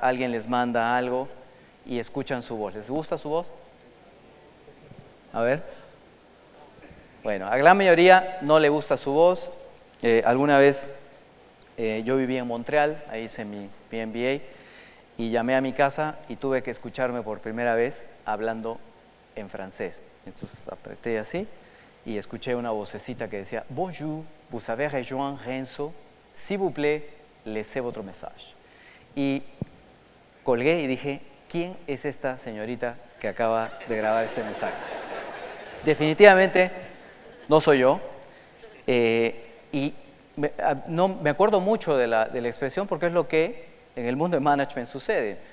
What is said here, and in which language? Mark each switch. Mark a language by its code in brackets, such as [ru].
[es] Alguien les manda algo y escuchan su voz. ¿Les gusta su voz? A ver. Bueno, a la gran mayoría no le gusta su voz. Alguna vez yo viví en Montreal, ahí hice mi MBA, y llamé a mi casa y tuve que escucharme por primera vez hablando en francés. Entonces apreté así y escuché una vocecita que decía, [fr] Bonjour, vous avez rejoint Renzo, s'il vous plaît, laissez votre message. [es] Y colgué y dije, ¿quién es esta señorita que acaba de grabar este mensaje? Definitivamente no soy yo. Y me acuerdo mucho de la expresión porque es lo que en el mundo de management sucede.